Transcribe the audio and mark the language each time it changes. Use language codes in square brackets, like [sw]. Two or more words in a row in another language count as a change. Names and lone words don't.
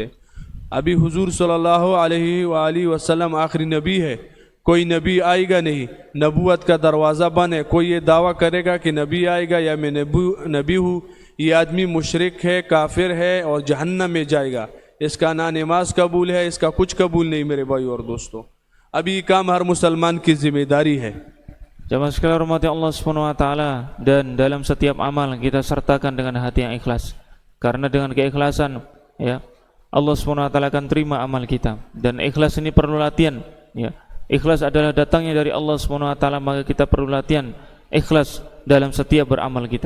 [ur] ابھی حضور [ar] صلی اللہ علیہ وآلہ وسلم [ur] آخری نبی ہے, کوئی نبی آئے گا نہیں, نبوت کا دروازہ بند ہے. کوئی یہ دعویٰ کرے گا کہ نبی آئے گا یا میں نبی ہوں, یہ آدمی مشرک ہے, کافر ہے اور جہنم میں جائے گا. اس کا نہ نماز قبول ہے, اس کا کچھ قبول نہیں میرے بھائی اور دوستو. ابھی یہ کام ہر مسلمان کی ذمہ داری ہے. [id] Jamaah sekalian rahmati [ar] Allah Subhanahu wa taala, [id] dan dalam setiap amal kita sertakan dengan hati yang ikhlas. Karena dengan keikhlasan [ar] Allah Subhanahu wa taala [id] akan terima amal kita. Dan ikhlas ini perlu latihan Ikhlas adalah datangnya dari [ar] Allah Subhanahu wa taala, [id] maka kita perlu latihan ikhlas dalam setiap beramal kita.